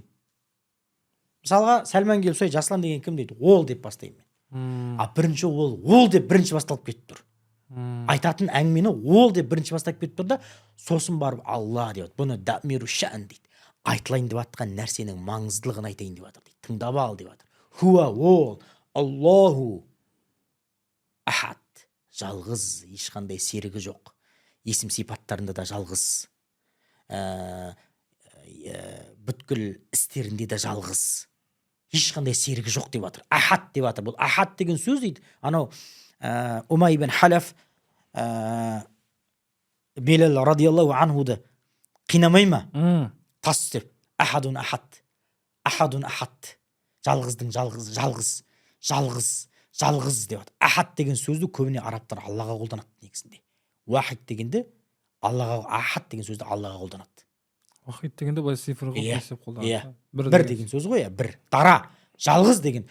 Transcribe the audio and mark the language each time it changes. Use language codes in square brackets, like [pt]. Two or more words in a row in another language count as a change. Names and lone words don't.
[kk] Мысалға, Сәлман келіп сой, Жаслан деген кім дейді? Ол деп бастаймын мен. Бірінші ол деп бірінші басталып кетіп тұр. Айтатын әңгімені ол деп бірінші бастап кетіп тұр да, сосын барып Алла деп. Бұны [ar] ضمير الشأن [kk] дейді. Айтылайын деп атқан нәрсенің маңыздылығын айтайын деп жатыр дейді. Тыңдап ал деп жатыр. [ar] Хуа ол, الله أحد. [kk] Жалғыз, ешқандай серігі жоқ. Есім сипаттарында да жалғыз. Бүткіл істерінде де жалғыз. Ешқандай серігі жоқ деп жатыр. Ахад деп жатыр. Бұл ахад деген сөз дейді. Анау Умай ибн Халаф Белал [ar] رضي الله عنه [kk] қинамай ма? Тас деп. [ar] أحدٌ أحد. أحدٌ أحد. [kk] Жалғыздың жалғыз деп жатыр. Ахад деген сөзді көбіне арабтар Аллаға қолданады негізінде. Уахид дегенде Аллаға, ахад деген сөзді Аллаға қолданады. Уахид дегенде былай цифр қылып есеп қолданады. Бір деген сөз ғой, бір. Дара, жалғыз деген.